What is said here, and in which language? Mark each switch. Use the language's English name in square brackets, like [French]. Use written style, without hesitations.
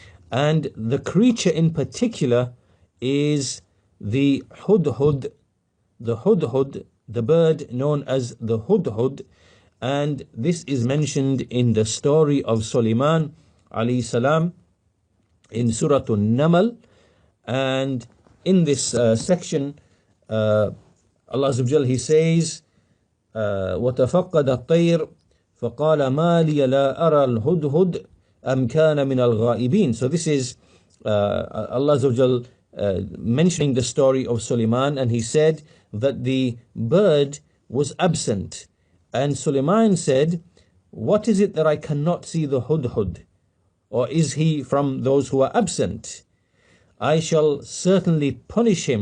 [English] And the creature in particular is the hudhud, the bird known as the hudhud, and this is mentioned in the story of Sulaiman alayhi salam in Surah an-Naml. And in this section, Allah Azza wa Jal, He says, [Arabic] وَتَفَقَّدَ الطَّيْرُ فَقَالَ مَا لِيَ لَا أَرَى الْهُدْهُدْ أَمْ كَانَ مِنَ الْغَائِبِينَ. [English] So this is Allah Azza wa Jal mentioning the story of Sulaiman, and he said that the bird was absent. And Sulaiman said, what is it that I cannot see the hudhud? Or is he from those who are absent? I shall certainly punish him.